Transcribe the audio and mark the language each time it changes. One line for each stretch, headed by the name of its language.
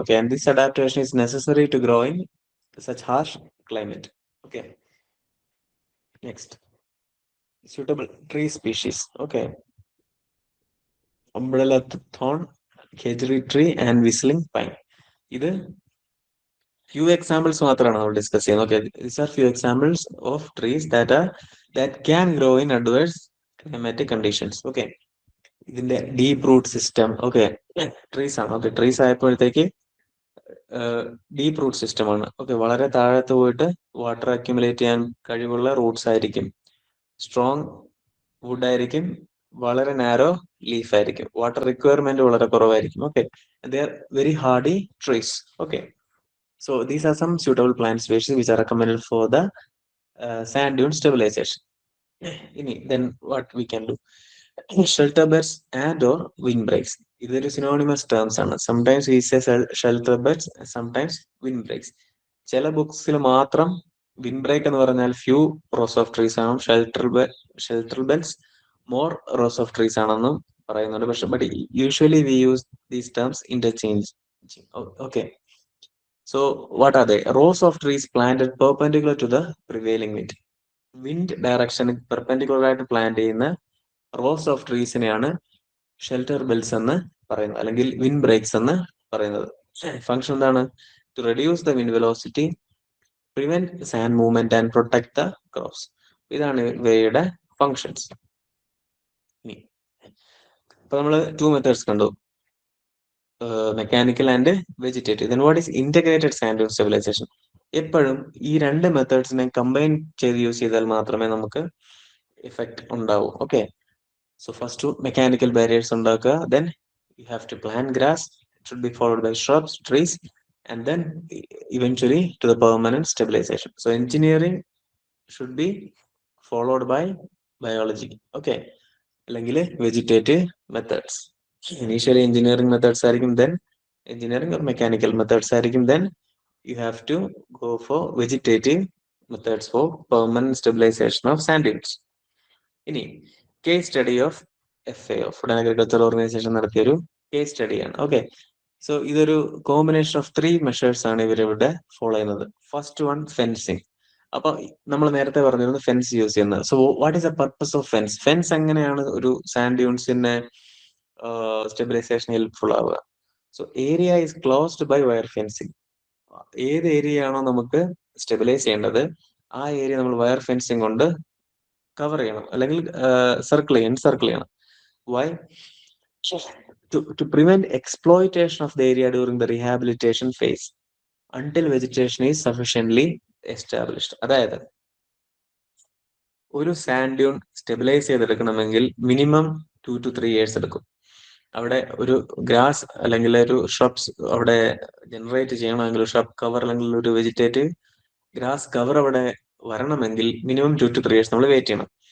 English: Okay, and this adaptation is necessary to grow in such harsh climate. Okay, next, suitable tree species. Okay, umbrella thorn, kedgeree tree and whistling pine.
Malayalam: ഇത് few examples മാത്രമാണ് നമ്മൾ discuss ചെയ്യുന്നത്.
English: Okay, these are few examples of trees that can grow in adverse climatic conditions.
Malayalam: Okay, ഇതിന്റെ deep root system. Okay, trees ആണ്. Okay, trees ആയപ്പോഴത്തേക്ക് deep root system ആണ്. Okay, വളരെ താഴത്ത് പോയിട്ട് വാട്ടർ അക്യുമുലേറ്റ് ചെയ്യാൻ കഴിവുള്ള റൂട്ട്സ് ആയിരിക്കും. സ്ട്രോങ് വുഡ് ആയിരിക്കും. വളരെ നാരോ ലീഫ് ആയിരിക്കും. വാട്ടർ റിക്വയർമെന്റ് വളരെ കുറവായിരിക്കും.
English: Okay, they are very hardy trees. Okay, so these are some suitable plant species which are recommended for the sand dune stabilization. ഇനി then what we can do? Shelter beds and or windbreaks.
Malayalam: ഇതൊരു synonymous terms ആണ്.
English: Sometimes we say shelter beds, sometimes windbreaks.
Malayalam: ചില ബുക്സിൽ മാത്രം windbreak എന്ന് പറഞ്ഞാൽ
English: few rows of trees
Malayalam: ആണ്, shelter beds
English: more rows of trees
Malayalam: ആണെന്നും പറയുന്നുണ്ട്.
English: പക്ഷെ but usually we use these terms interchange. Okay, so what are they? Rows of trees planted perpendicular to the prevailing wind.
Malayalam: Wind direction perpendicular ആയിട്ട് plant ചെയ്യുന്ന rose of ട്രീസിനെയാണ് shelter bells എന്ന് പറയുന്നത്, അല്ലെങ്കിൽ wind breaks എന്ന് പറയുന്നത്. Function എന്താണ്?
English: To reduce the wind velocity, prevent sand movement and protect the crops.
Malayalam: ഇതാണ് ഇവയുടെ ഫങ്ഷൻസ്. ഇപ്പൊ നമ്മൾ ടു മെത്തേഡ്സ് കണ്ടു, mechanical and vegetative.
English: Then what is integrated sand dune stabilization?
Malayalam: എപ്പോഴും ഈ രണ്ട് മെത്തേഡ്സിനെ കമ്പൈൻ ചെയ്ത് യൂസ് ചെയ്താൽ മാത്രമേ നമുക്ക് എഫക്ട് ഉണ്ടാവൂ.
English: Okay, so first mechanical barriers ഉണ്ടാക്കുക, then you have to plant grass, it should be followed by shrubs, trees, and then eventually to the permanent stabilization. So engineering should be followed by biology. Okay, അല്ലെങ്കിൽ vegetative methods. Initially engineering methods ആയിരിക്കും, then engineering or mechanical methods ആയിരിക്കും, then you have to go for vegetative methods for permanent stabilization of sand dunes.
Malayalam: ഇനി case study of FAO, food and agriculture organisation നടത്തിയ ഒരു case സ്റ്റഡിയാണ്. Okay, so ഇതൊരു combination of 3 measures ആണ് ഇവരിവിടെ follow ചെയ്യുന്നത്. First one, fencing. അപ്പൊ നമ്മൾ നേരത്തെ പറഞ്ഞിരുന്നു ഫെൻസ് യൂസ് ചെയ്യുന്നത്.
English: So what is the purpose of fence?
Malayalam: Fence എങ്ങനെയാണ് ഒരു സാൻഡ് ഡ്യൂൺസിന്റെ സ്റ്റെബിലൈസേഷൻ ഹെൽപ്ഫുൾ ആവുക?
English: So area is closed by wire fencing.
Malayalam: ഏത് ഏരിയ ആണോ നമുക്ക് സ്റ്റെബിലൈസ് ചെയ്യേണ്ടത് ആ ഏരിയ നമ്മൾ വയർ ഫെൻസിങ് കൊണ്ട് കവർ ചെയ്യണം, അല്ലെങ്കിൽ സർക്കിൾ ചെയ്യണം.
English: Why? To prevent exploitation of the area during the rehabilitation phase until vegetation is sufficiently established.
Malayalam: അതായത് ഒരു sand Dune stabilise ചെയ്തെടുക്കണമെങ്കിൽ minimum 2 to 3 years എടുക്കും. അവിടെ ഒരു ഗ്രാസ് അല്ലെങ്കിൽ ഒരു ഷ്രബ്സ് അവിടെ ജനറേറ്റ് ചെയ്യണമെങ്കിൽ, ഷ്രബ് കവർ അല്ലെങ്കിൽ ഒരു വെജിറ്റേറ്റീവ് ഗ്രാസ് കവർ അവിടെ വരണമെങ്കിൽ മിനിമം 2 to 3 years നമ്മൾ വെയിറ്റ് ചെയ്യണം.